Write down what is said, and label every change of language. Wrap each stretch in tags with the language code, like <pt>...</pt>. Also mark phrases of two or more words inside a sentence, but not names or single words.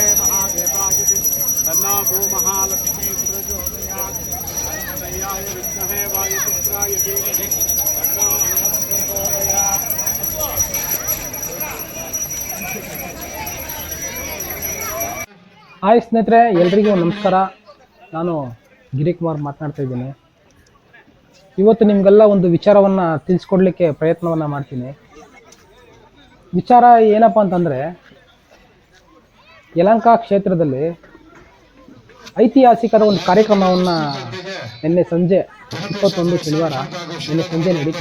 <sa>महादेवाय तन्नो भूमहालक्ष्मी प्रचोदयात् अन्नमय्याय विद्महे वायुपुत्राय धीमहि तन्नो हनुमत् प्रचोदयात्</sa> <kn>ಹಾಯ್ ಸ್ನೇಹಿತರೆ, ಎಲ್ರಿಗೂ ನಮಸ್ಕಾರ. ನಾನು ಗಿರಿಕುಮಾರ್ ಮಾತನಾಡ್ತಾ ಇದ್ದೀನಿ. ಇವತ್ತು ನಿಮಗೆಲ್ಲ ಒಂದು ವಿಚಾರವನ್ನು ತಿಳಿಸ್ಕೊಡ್ಲಿಕ್ಕೆ ಪ್ರಯತ್ನವನ್ನು ಮಾಡ್ತೀನಿ. ವಿಚಾರ ಏನಪ್ಪ ಅಂತಂದರೆ, ಯಲಹಂಕ ಕ್ಷೇತ್ರದಲ್ಲಿ ಐತಿಹಾಸಿಕದ ಒಂದು ಕಾರ್ಯಕ್ರಮವನ್ನು ನಿನ್ನೆ ಸಂಜೆ 21 ಶನಿವಾರ ನಿನ್ನೆ ಸಂಜೆ ನಡೀತು.</kn>